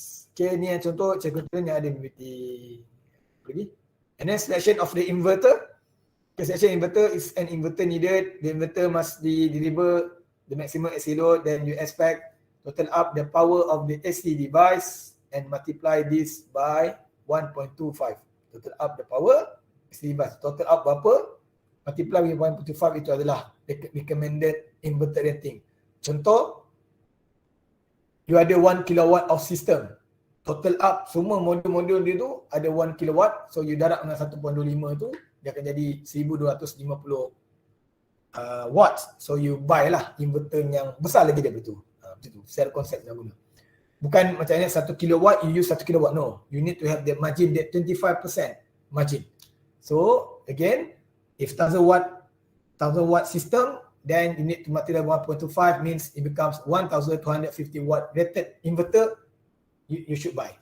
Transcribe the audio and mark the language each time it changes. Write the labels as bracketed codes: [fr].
[ms] Okay, ni yang contoh contoh yang ada MPPT lagi. [en] And then selection of the inverter. Okay, selection inverter is an inverter needed. The inverter must deliver the maximum AC load. Then you expect total up the power of the AC device and multiply this by 1.25. Total up the power AC device. Total up berapa? Multiply with 1.25, [ms] itu adalah [en] recommended inverter rating. [ms] Contoh, you ada 1 kilowatt of system. Total up semua modul-modul dia tu ada 1 kilowatt. So you darab dengan 1.25 tu, dia akan jadi 1250 watt. So you buy lah inverter yang besar lagi daripada tu. Macam tu, secara konsep yang guna. Bukan macamnya 1 kilowatt, you use 1 kilowatt. [en] No, you need to have the margin, that 25% margin. So again, if 1000 watt system, then you need to multiply 1.25, means it becomes 1250 watt rated inverter you should buy.